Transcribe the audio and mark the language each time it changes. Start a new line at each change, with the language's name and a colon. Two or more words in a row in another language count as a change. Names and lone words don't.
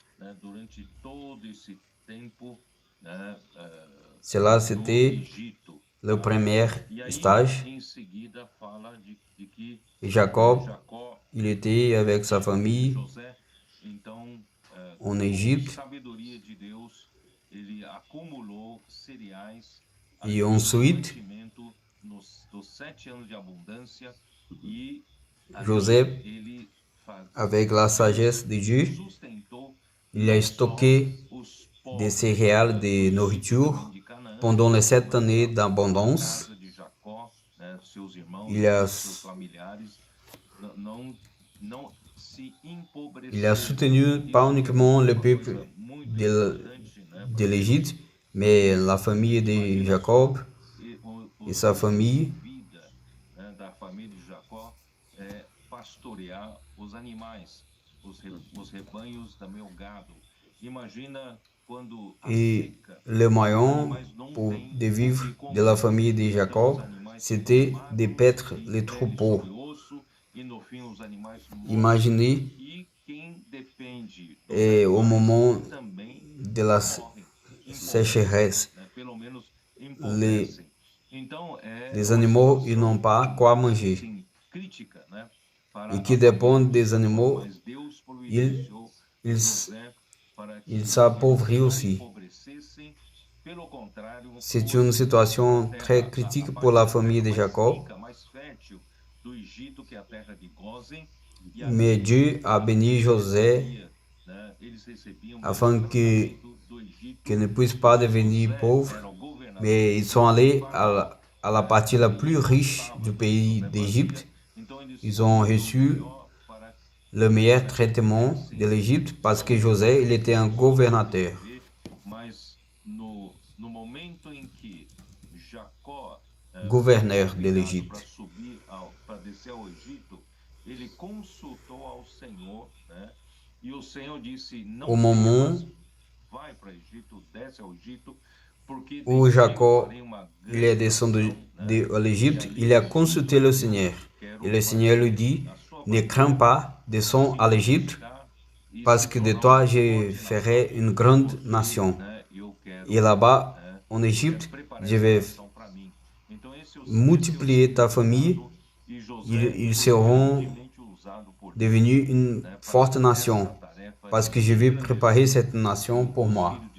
French: Cela, c'était le premier stage. Et Jacob, il était avec sa famille en Égypte.
Portuguese: ele acumulou cereais
French: Et ensuite,
Portuguese: dos 7 anos de abundância e
French: Joseph,
Portuguese: ele
French: avec la sagesse de Dieu,
Portuguese: sustentou
French: il a stocké
Portuguese: os
French: des
Portuguese: povos
French: céréales de nourriture
Portuguese: de Canaã,
French: pendant les 7 années d'abondance.
Portuguese: casa de Jacó, né, seus irmãos,
French: Il a,
Portuguese: seus familiares, não se
French: il a
Portuguese: empobreceram.
French: soutenu pas uniquement le peuple
Portuguese: Muito de, importante, né,
French: de l'Égypte, mais la famille de Jacob et sa famille.
Portuguese: vida, né, da família de Jacó é pastorear os animais, os rebanhos do meu gado. Imagina quando a
French: Et
Portuguese: seca,
French: le moyen pour de vivre de la famille de Jacob, c'était de paître les troupeaux.
Portuguese: e no fim os animais
French: Imaginez,
Portuguese: e quem depende
French: et au moment
Portuguese: também
French: de la sécheresse,
Portuguese: né, pelo menos
French: les,
Portuguese: empobrecem. Então
French: les animaux ils n'ont pas quoi manger.
Portuguese: assim, crítica, né, para
French: Et qui dépendent des animaux,
Portuguese: mas Deus
French: ils,
Portuguese: providenciou
French: ils,
Portuguese: José para que
French: ils s'appauvrissent
Portuguese: não
French: aussi.
Portuguese: empobrecessem. Pelo contrário,
French: C'est une situation très critique pour la famille de Jacob,
Portuguese: mais fértil do Egito, que é a terra de Gósen, e
French: mais Dieu a béni José
Portuguese: né, eles recebiam
French: afin qu'il
Portuguese: do Egito.
French: ne puisse pas devenir pauvre, mais ils sont allés à la partie la plus riche du pays d'Égypte. Ils ont reçu le meilleur traitement de l'Égypte parce que José, il était un gouvernateur.
Portuguese: Mas no momento em que Jacó
French: Gouverneur de l'Égypte.
Portuguese: para descer ao Egito, ele consultou ao Senhor, né? E o Senhor disse: não
French: Au moment
Portuguese: vai para Egito, desce ao Egito, porque
French: où Jacob il est descendu de l'Égypte, il a consulté le Seigneur. Et le Seigneur lui dit, ne crains pas, descends à l'Égypte, parce que de toi je ferai une grande nation. Et là-bas, en Égypte, je vais multiplier ta famille, ils seront devenus une forte nation, parce que je vais préparer cette nation pour moi.